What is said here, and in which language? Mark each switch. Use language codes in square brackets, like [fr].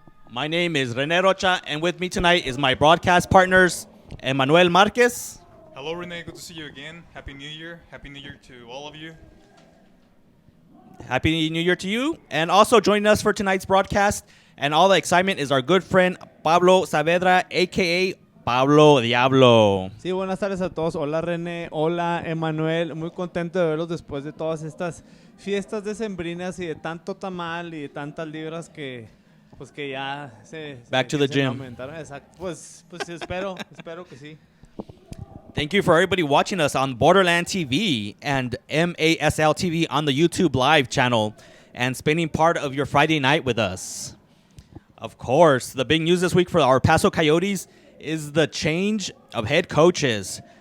[en] My name is Rene Rocha, and with me tonight is my broadcast partners, Emmanuel Marquez. Hello, Rene. Good to see you again. Happy New Year. Happy New Year to all of you. Happy New Year to you. And also joining us for tonight's broadcast and all the excitement is our good friend Pablo Saavedra, a.k.a. Pablo Diablo. [es] Sí, buenas tardes a todos. Hola René, hola Emanuel. Muy contento de verlos después de todas estas fiestas decembrinas y de tanto tamal y de tantas libras que pues que ya [en] Back to the gym. [es] aumentaron. Exacto. Pues espero que sí. [en] Thank you for everybody watching us on Borderland TV and MASL TV on the YouTube Live channel and spending part of your Friday night with us. Of course, the big news this week for our Paso Coyotes is the change of head coaches.